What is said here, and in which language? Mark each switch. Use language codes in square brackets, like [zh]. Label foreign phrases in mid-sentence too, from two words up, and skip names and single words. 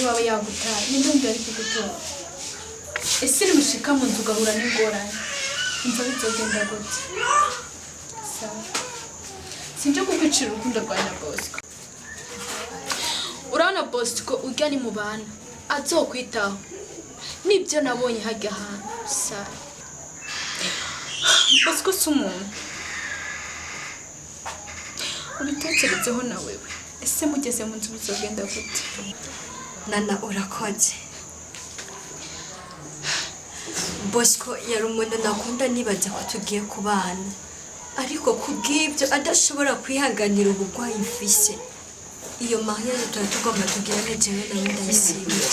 [rn] wawe yagutaye n'ubundi ari kugutora ese nimushika mu nzu ugahura n'ingorane umva bizogenda gute Sara sinje kukwicira urukundo rwa na Bosco urabona Bosco urya ni mu bana azokwitaho nibyo nabonye hajya ahantu Sara Bosco si umuntu ubitekerezeho na wewe ese mugeze mu nzu bizogenda gute Nana urakoze Bosco yari umuntu nakunda nibaza ko tugiye kubana ariko kubw'ibyo adashobora kwihanganira ubugwayi mfise iyo mariage tugomba tugira nejewe nawe ndayisimbye